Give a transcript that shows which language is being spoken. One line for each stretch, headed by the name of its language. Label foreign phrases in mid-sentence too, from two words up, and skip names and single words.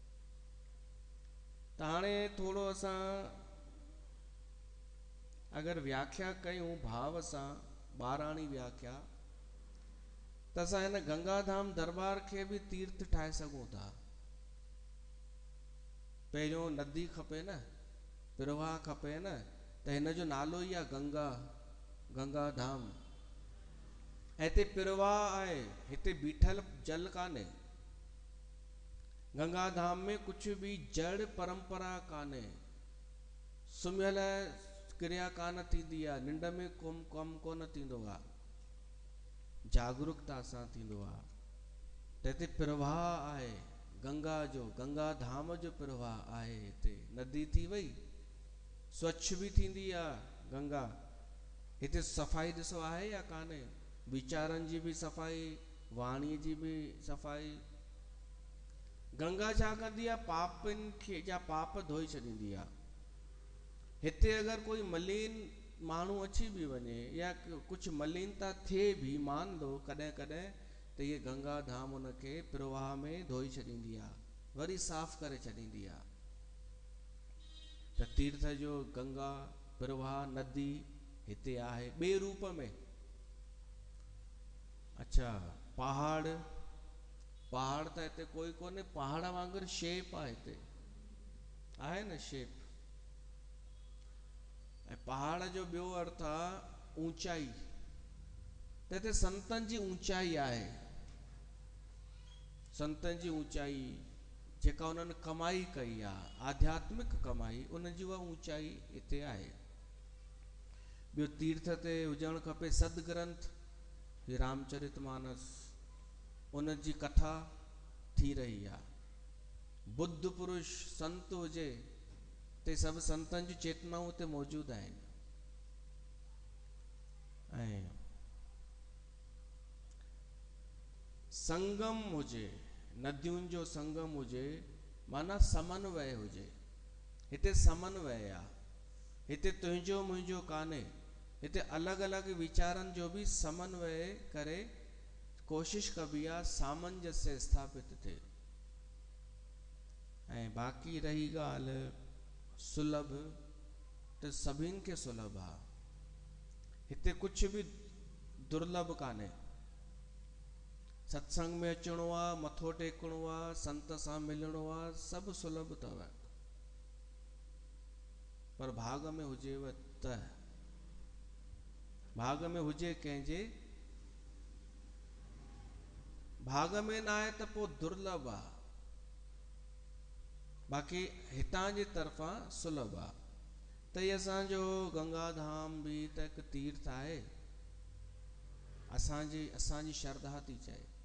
Sindhi: त हाणे थोड़ो असां अगरि व्याख्या कयूं भाव सां, ॿाराणी व्याख्या, त असां हिन गंगाधाम दरबार खे भी तीर्थ ठाहे सघूं था। पहिरियों नदी खपे न, प्रवाह खपे न, त हिन जो नालो ई आहे गंगा। गंगा धाम हिते प्रवाह आहे, हिते बीठल जल कान्हे। गंगा धाम में कुछ भी जड़ परंपरा कान्हे, सुम्हियल क्रिया कान थींदी आहे, निंड में कम कोन थींदो आहे, जागरूकता सां थींदो आहे। त हिते प्रवाह आहे गंगा जो, गंगा धाम जो प्रवाह आहे। हिते नदी थी वई, स्वच्छ भी थींदी आहे गंगा। हिते सफ़ाई ॾिसो आहे या कान्हे, वीचारनि जी भी सफ़ाई, वाणी जी भी सफ़ाई। गंगा छा कंदी आहे, पापनि खे जा पाप धोई छॾींदी आहे। हिते अगर कोई मलिन माण्हू अची भी वञे या कुछ मलिनता थिए भी,
Hindi: मान लो
Sindhi: कॾहिं कॾहिं, त ये गंगा धाम उनखे प्रवाह में धोई छॾींदी आहे, वरी साफ़ करे छॾींदी आहे। त तीर्थ जो गंगा प्रवाह नदी हिते आहे ॿिए रूप में। अच्छा, पहाड़, पहाड़ त हिते कोई कोन्हे, पहाड़ वांगुरु शेप आहे हिते, आहे न शेप। ऐं पहाड़ जो ॿियो अर्थ आहे ऊंचाई। त हिते संतनि जी ऊंचाई आहे, संतनि जी ऊंचाई जेका उन्हनि कमाई कई आहे, आध्यात्मिक कमाई, उन जी उहा ऊंचाई हिते आहे। ॿियो तीर्थ ते हुजणु खपे सदग्रंथ, रामचरितमानस, उन जी कथा थी रही आहे। बुद्ध पुरुष संत हुजे, ते सभु संतनि जी चेतनाऊं हिते मौजूदु आहिनि। ऐं संगम हुजे, नदियुनि जो संगम हुजे, माना समन्वय हुजे। हिते समन्वय आहे, हिते तुंहिंजो मुंहिंजो कान्हे, हिते अलॻि अलॻि वीचारनि जो भी समन्वय करे कोशिश कबी आहे, सामंजस्य स्थापित थिए। ऐं बाक़ी रही ॻाल्हि सुलभ, त सभिनि खे सुलभ आहे, हिते कुछ भी दुर्लभ कान्हे। सत्संग में अचणो आहे, मथो टेकणो आहे, संत सां मिलणो आहे, सभु सुलभ अथव। पर भाग में हुजेव त, भाग में हुजे कंहिंजे, भाग में न आहे त पोइ दुर्लभ आहे। बाक़ी हितां जी तरफ़ां सुलभ आहे। त इहे असांजो गंगा धाम भी त हिकु तीर्थ आहे, असांजी श्रद्धा थी चए।